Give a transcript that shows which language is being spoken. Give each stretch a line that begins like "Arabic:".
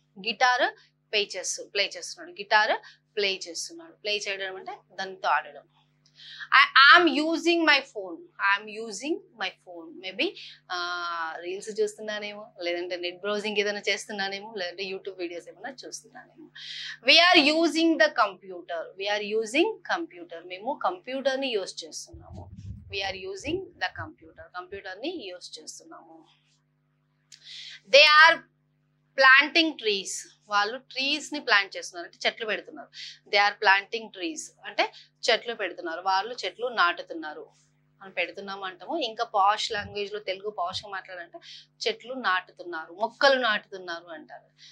Telugu: Guitar play చేస్తున్నాడు. Guitar play చేస్తున్నాడు. Play చేయడం అంటే దాంతో ఆడడం.
English: I am using my phone. I am using my phone.
Telugu: Maybe reels చూస్తున్నానేమో, లేదంటే నెట్ బ్రౌజింగ్ ఏదైనా చేస్తున్నానేమో, లేదంటే యూట్యూబ్ వీడియోస్ ఏమైనా చూస్తున్నానేమో.
English: We are using the computer. We are using computer.
Telugu: మేము కంప్యూటర్ ని యూజ్ చేస్తున్నాము.
English: We are using the computer.
Telugu: Computer ని use చేస్తున్నాము.
English: They are planting trees.
Telugu: వాళ్ళు ట్రీస్ ని ప్లాంట్ చేస్తున్నారు అంటే చెట్లు పెడుతున్నారు.
English: they are planting trees
Telugu: అంటే చెట్లు పెడుతున్నారు. వాళ్ళు చెట్లు నాటుతున్నారు. మనం పెడుతున్నాము అంటాము. ఇంకా పాష్ లాంగ్వేజ్ లో, తెలుగు పాష్ గా మాట్లాడాలంటే చెట్లు నాటుతున్నారు, మొక్కలు నాటుతున్నారు అంటారు.